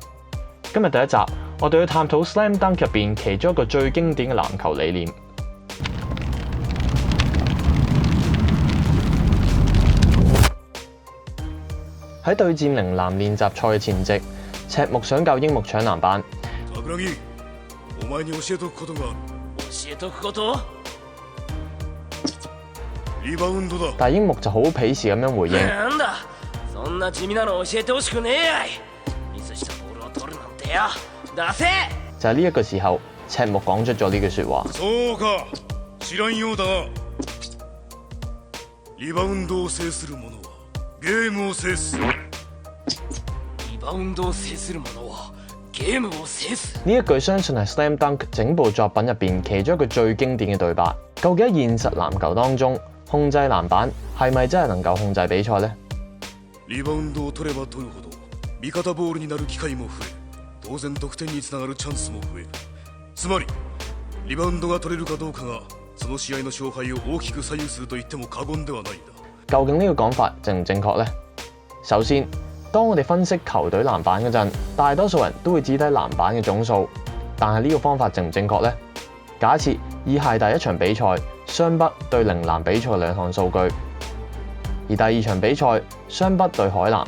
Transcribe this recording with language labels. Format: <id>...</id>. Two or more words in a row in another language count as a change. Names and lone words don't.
<yue>今日第一集，我哋要探討 Slam Dunk 入邊其中一個最經典嘅籃球理念。喺對戰陵南練習賽嘅前夕，赤木想教櫻木搶籃板。</yue> <ja>お前に教えとくことがある。教えとくこと？リバウンドだ。</ja> <yue>但櫻木就好鄙視咁樣回應。</yue> <ja>なんだ？そんな地味なの教えてほしくねえやい。ミスしたボールを取るなんてよ。出せ！</ja> <yue>就係呢一個時候，赤木講出咗呢句說話。</yue> <ja>そうか、知らんようだな。リバウンドを制する者はゲームを制す。リバウンドを制する者は。</ja> <yue>呢一句相信係 Slam Dunk 整部作品入邊其中一個最經典嘅對白。究竟喺現實籃球當中，控制籃板係咪真係能夠控制比賽呢？</yue> <ja>リバウンドを取れば取るほど味方ボールになる機会も増え、当然得点につながるチャンスも増える。つまりリバウンドが取れるかどうかがその試合の勝敗を大きく左右すると言っても過言ではないんだ。</ja> <yue>究竟呢個講法正唔正確呢？首先，當我哋分析球隊籃板嗰陣，大多數人都會只睇籃板嘅總數，但係呢個方法正唔正確呢？假設以下第一場比賽湘北對陵南比賽嘅兩項數據，而第二場比賽湘北對海南。</yue>